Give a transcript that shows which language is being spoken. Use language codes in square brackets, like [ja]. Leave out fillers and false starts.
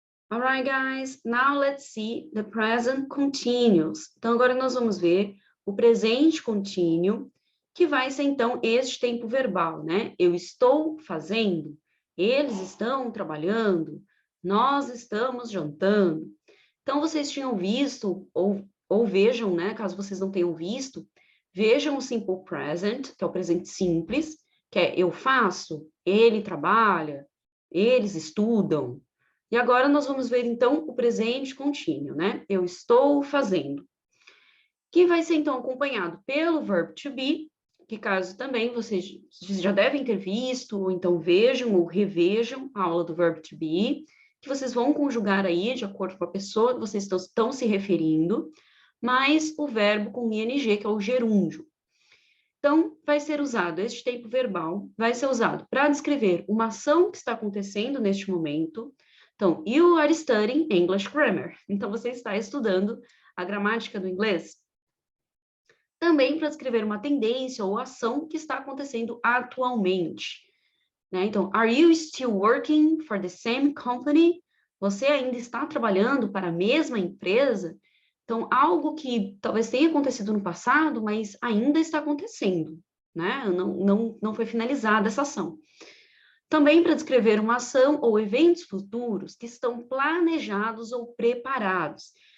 [en] All right, guys, now let's see the present continuous. [pt] Então, agora nós vamos ver o presente contínuo, que vai ser, então, este tempo verbal, né? Eu estou fazendo, eles estão trabalhando, nós estamos jantando. Então, vocês tinham visto, ou vejam, né? Caso vocês não tenham visto, vejam o simple present, que é o presente simples, que é eu faço, ele trabalha, eles estudam. E agora nós vamos ver, então, o presente contínuo, né? Eu estou fazendo. Que vai ser, então, acompanhado pelo verbo to be, que caso também vocês já devem ter visto, ou então vejam ou revejam a aula do verbo to be, que vocês vão conjugar aí, de acordo com a pessoa que vocês estão se referindo, mais o verbo com ing, que é o gerúndio. Então, vai ser usado, este tempo verbal vai ser usado para descrever uma ação que está acontecendo neste momento. [en] Então, you are studying English grammar. [pt] Então, você está estudando a gramática do inglês. Também para descrever uma tendência ou ação que está acontecendo atualmente. Né? [en] Então, are you still working for the same company? [pt] Você ainda está trabalhando para a mesma empresa? Então, algo que talvez tenha acontecido no passado, mas ainda está acontecendo, né? Não foi finalizada essa ação. Também para descrever uma ação ou eventos futuros que estão planejados ou preparados.